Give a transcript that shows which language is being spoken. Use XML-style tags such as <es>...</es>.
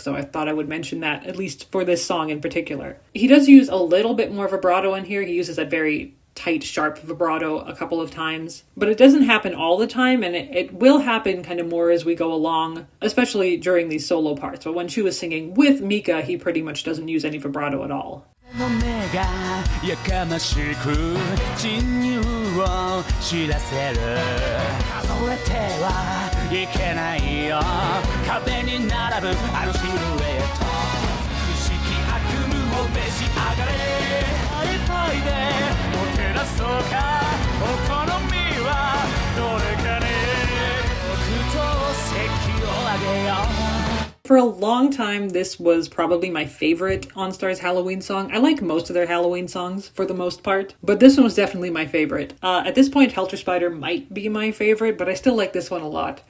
<en>So I thought I would mention that, at least for this song in particular. He does use a little bit more vibrato in here. He uses that very tight, sharp vibrato a couple of times, but it doesn't happen all the time, and it will happen kind of more as we go along, especially during these solo parts. But when Shu is singing with Mika, he pretty much doesn't use any vibrato at all.</en> <ja>の目がやかましく侵入を知らせる数えてはいけないよ壁に並ぶあのシルエット意識悪夢を召し上がれあれパイでもてなそうかお好みはどれかね僕と席をあげよう</ja> <en>For a long time, this was probably my favorite OnStar's Halloween song. I like most of their Halloween songs for the most part, but this one was definitely my favorite. At this point, Helter Spider might be my favorite, but I still like this one a lot.</en>